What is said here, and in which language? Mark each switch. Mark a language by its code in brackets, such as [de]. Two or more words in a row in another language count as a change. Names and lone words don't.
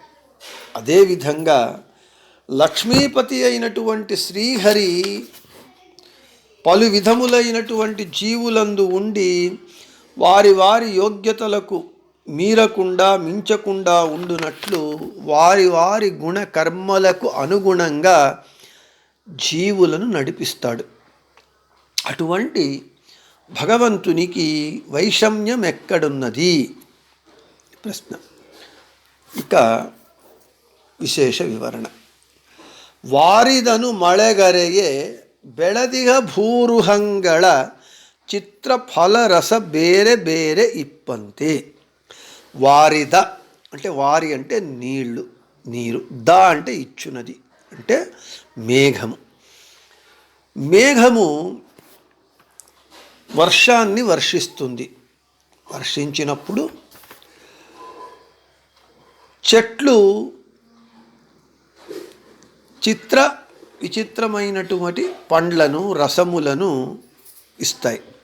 [te] అదేవిధంగా లక్ష్మీపతి అయినటువంటి శ్రీహరి పలు విధములైనటువంటి జీవులందు ఉండి వారి వారి యోగ్యతలకు మించకుండా ఉండునట్లు వారి వారి గుణ కర్మలకు అనుగుణంగా జీవులను నడిపిస్తాడు. అటువంటి భగవంతునికి వైషమ్యం ఎక్కడున్నది ప్రశ్న. ఇక విశేష వివరణ. [kn] వారిదను మಳೆಗರೆಯೇ ಬೆಳದಿಗ ಭೂರುಹಂಗಳ ಚಿತ್ರ ಫಲರಸ ಬೇರೆ ಬೇರೆ ಇಪ್ಪಂತೆ. [te] వారిద అంటే వారి అంటే నీరు, ద అంటే ఇచ్చునది అంటే మేఘము వర్షాన్ని వర్షిస్తుంది. వర్షించినప్పుడు చెట్లు విచిత్రమైనటువంటి పండ్లను రసములను ఇస్తాయి.